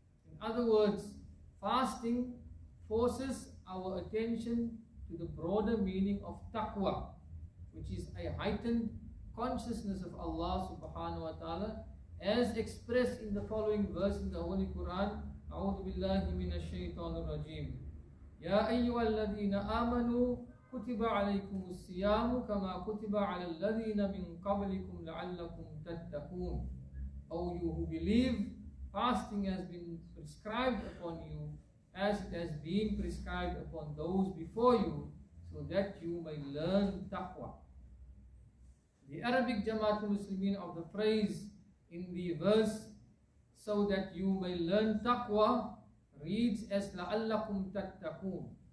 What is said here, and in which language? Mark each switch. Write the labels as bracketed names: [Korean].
[English] In other words, fasting forces our attention to the broader meaning of taqwa, which is a heightened consciousness of Allah subhanahu wa ta'ala, as expressed in the following verse in the Holy Quran. [Arabic] أعوذ بالله من الشيطان الرجيم يا أيها الذين آمنوا كتب عليكم الصيام كما كتب على الذين من قبلكم لعلكم تتقون. [English] O you who believe, fasting has been prescribed upon you as it has been prescribed upon those before you, so that you may learn taqwa. The Arabic Jamaatul Muslimin of the phrase in the verse, so that you may learn taqwa, reads as [Arabic] لَعَلَّكُمْ تَتَّقُونَ.